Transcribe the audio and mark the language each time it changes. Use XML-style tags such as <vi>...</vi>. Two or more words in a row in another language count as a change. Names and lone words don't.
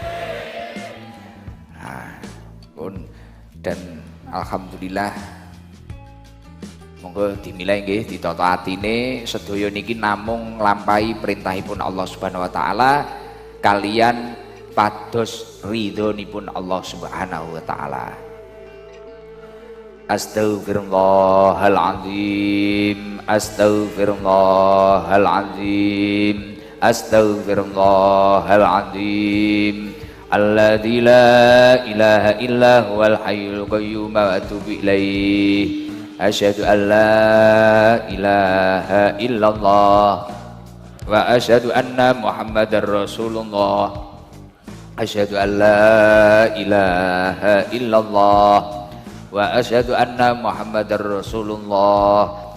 <jv>Nah, dan alhamdulillah monggo dimilai nggih, ditata atine sedaya niki namung nglampahi perintahipun</jv> <ar>الله سبحانه وتعالى</ar> <jv>kalian pados ridhonipun</jv> <ar>الله سبحانه وتعالى. أستغفر الله العظيم، أستغفر الله العظيم، أستغفر الله العظيم. الذي لا إله إلا هو الحي القيوم وأتوب إليه. أشهد أن لا إله إلا الله وأشهد أن محمدا رسول الله. أشهد أن لا إله إلا الله وأشهد أن محمدا رسول الله.</ar>